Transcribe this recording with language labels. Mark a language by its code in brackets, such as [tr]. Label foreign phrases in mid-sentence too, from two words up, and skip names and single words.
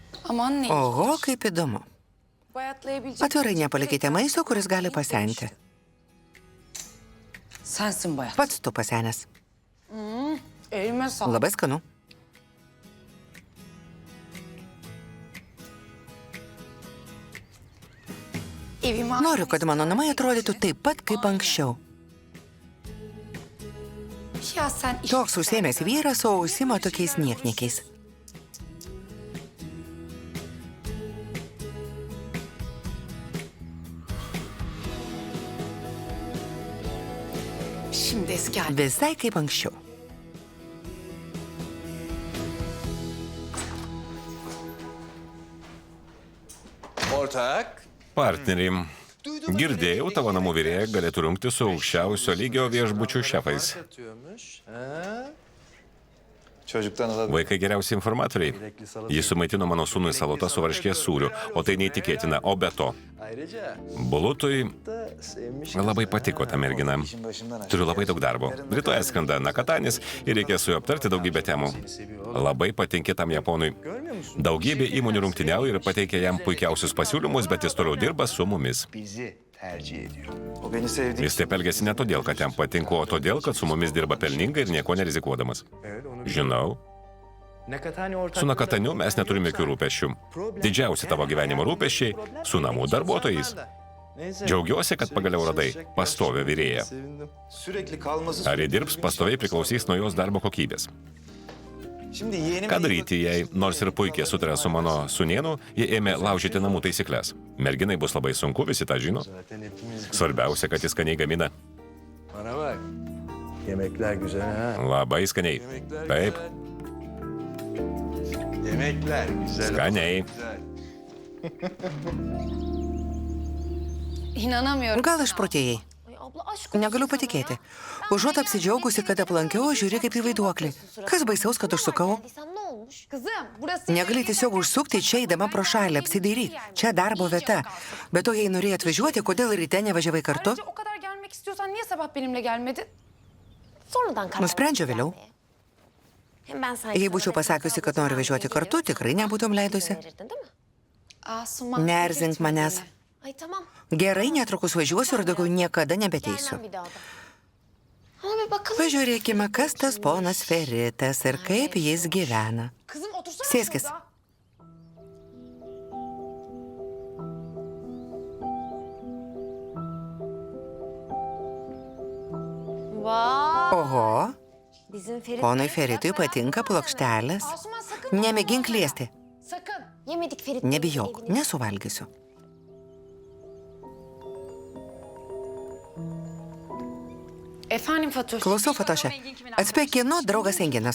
[tr] Aman ne? [lt] Oho, kaip įdomu. [tr] Bayatlayabilecek. [lt] Atvirai nepalikite maisto, kuris gali pasenti. [tr] Sensin Bayat. [lt] Pats tu pasenęs. [tr] Elime sağlık. [lt] Labai skanu. [tr] Evime [lt] Noriu, kad mano namai atrodytų taip pat, kaip anksčiau. [tr] Ya sen iş... [lt] Toks užsėmęs vyras, o užsima tokiais niekniekiais. [tr] Şimdi eski halim. [lt] Visai kaip anksčiau. [tr] Ortak. [lt] Partneriai. Girdėjau, tavo namų vyrėja galėtų rungti su aukščiausio lygio viešbučių šefais. [tr] Çocuktan alabilir. [lt] Vaikai geriausi informatoriai. Jis sumaitino mano sūnui salotą su varškės sūriu, o tai neįtikėtina. O be to, Bulutui labai patiko ta mergina. [tr] İşin başından aşağı. [lt] Turiu labai daug darbo. Rytoj skrenda Nakatanis ir reikės su juo aptarti daugybę temų. Labai patinki tam Japonui. Daugybė įmonių rungtyniauja ir pateikia jam puikiausius pasiūlymus, bet jis toliau dirba su mumis. [tr] Bizi tercih ediyor. O beni sevdiği [lt] Jis taip elgesi ne todėl, kad jam patinku, o todėl, kad su mumis dirba pelningai ir nieko nerizikuodamas. Žinau. Su Nakataniu mes neturime jokių rūpesčių. Didžiausi tavo gyvenimo rūpesčiai su namų darbuotojais. Džiaugiuosi, kad pagaliau radai pastovią vyrėją. [tr] sürekli kalması. [lt] Ar ji dirbs, pastoviai priklausys nuo jos darbo kokybės. [tr] Şimdi yeğenime [lt] Ką daryti, jei, nors ir puikiai sutarė su mano sūnėnu, jie ėmė laužyti namų taisyklės. Merginai bus labai sunku, visi tą žino. Svarbiausia, kad jis skaniai gamina. [tr] Bana bak. Yemekler güzel ha. [lt] Labai skaniai. Taip, [tr] Yemekler güzel. [lt] skaniai. [tr] İnanamıyorum. [lt] Gal išprotėjai? [tr] Ay abla aşk olsun [lt] Negaliu [tr] sana [lt] patikėti. [tr] ya. [lt] Užuot apsidžiaugusi, kad aplankiau, žiūri kaip į vaiduoklį. Kas baisaus, kad užsukau? [tr] Geldiysen ne olmuş? Kızım burası... [lt] Negali tiesiog užsukti čia eidama pro šalį, apsidairyk. Čia darbo vieta. Bet to, jei norėjai atvažiuoti, kodėl ryte nevažiavai kartu? [tr] Ayrıca o kadar gelmek istiyorsan niye sabah benimle gelmedin? Sonradan karar [lt] Nusprendžiau [tr] verdim [lt] vėliau. [tr] gelmeye. Hem ben sana [lt] Jei [tr] hiç [lt] būčiau [tr] haber [lt] pasakiusi, kad noriu važiuoti kartu, tikrai nebūtum leidusi. [tr] verirdin, değil mi? Asuman. [lt] Neerzink manęs. [tr] Ay tamam. [lt] Gerai, netrukus važiuosiu ir daugiau niekada nebeteisiu. [tr] Gelmem bir daha da. Ama bir bakalım. [lt] Pažiūrėkime, kas tas ponas Feritas ir kaip jis gyvena. [tr] Kızım otursana [lt] Sėskis. [tr] şurada. Vay. [lt] Oho, [tr] Bizim Ferit. [lt] ponui Feritui patinka plokštelės. [tr] Asuman sakın. [lt] Nemėgink liesti. [tr] Sakın. Yemedik Ferit. [lt] Nebijok, nesuvalgysiu. [tr] Efendim Fatoş. [lt] Klausau, Fatoše. Atspėk, kieno draugas Enginas.